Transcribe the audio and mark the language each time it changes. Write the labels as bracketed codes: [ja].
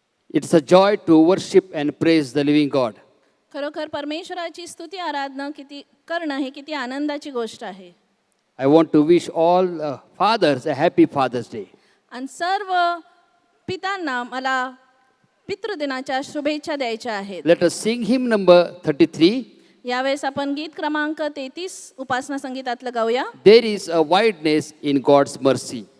[en] It's a joy to worship and praise the living God. [mr] खरोखर परमेश्वराची स्तुती आराधना करणं ही किती आनंदाची गोष्ट आहे. [en] I want to wish all fathers a happy Father's Day. [mr] आणि सर्व पितांना मला पितृदिनाच्या शुभेच्छा द्यायच्या आहेत. [en] Let us sing hymn number 33. [mr] यावेळेस आपण गीत क्रमांक 33 उपासना संगीतातलं गाऊया. [en] There is a wideness in God's mercy.